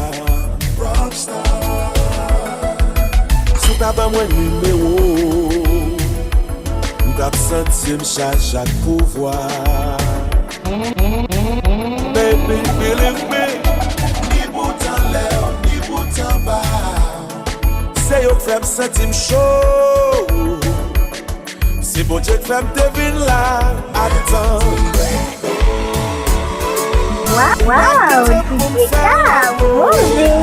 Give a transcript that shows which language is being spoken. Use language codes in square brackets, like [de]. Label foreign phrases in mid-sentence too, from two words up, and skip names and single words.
[ht] Sou ta ba mwen numéro, m'kap senti m'charge ak pouvoir. [en] Baby, believe me, [ht] ni boutan lè, ni boutan ba. Se yo k fèm senti m'chaud, se bon Dieu k fèm devine la, atan. Wow, DJ Ka, movie.